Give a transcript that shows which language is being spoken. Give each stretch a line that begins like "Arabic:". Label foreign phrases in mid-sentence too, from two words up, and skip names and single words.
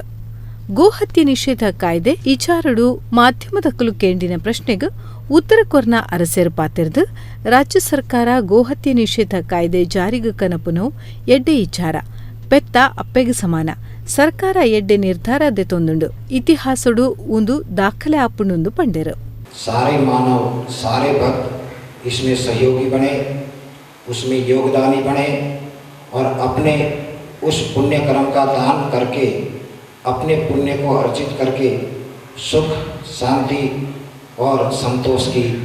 Tulu: ಗೋಹತ್ಯೆ ನಿಷೇಧ ಕಾಯ್ದೆ ಇಚಾರಡು ಮಾಧ್ಯಮದಕ್ಕಲು ಕೇಂಡಿನ ಪ್ರಶ್ನೆಗೆ ಉತ್ತರ ಕೊರ್ನ ಅರಸೇರು ಪಾತೆರ್ದು ರಾಜ್ಯ ಸರ್ಕಾರ ಗೋಹತ್ಯೆ ನಿಷೇಧ ಕಾಯ್ದೆ ಜಾರಿಗೆ ಕನಪುನೋ ಎಡ್ಡೆ ಇಚಾರ ಪೆತ್ತ ಅಪ್ಪೆಗೆ ಸಮಾನ ಸರ್ಕಾರ ಎಡ್ಡೆ ನಿರ್ಧಾರ ದೆತೊಂದುಂಡು ಇತಿಹಾಸಡು ಒಂದು ದಾಖಲೆ ಆಪುಂಡು ಪಂಡೆರು.
Hindi: सारे मानव सारे भक्त इसमें सहयोगी बने, उसमें योगदानी बने और अपने उस पुण्य कर्म का दान करके अपने पुण्य को अर्जित करके सुख शांति और संतोष की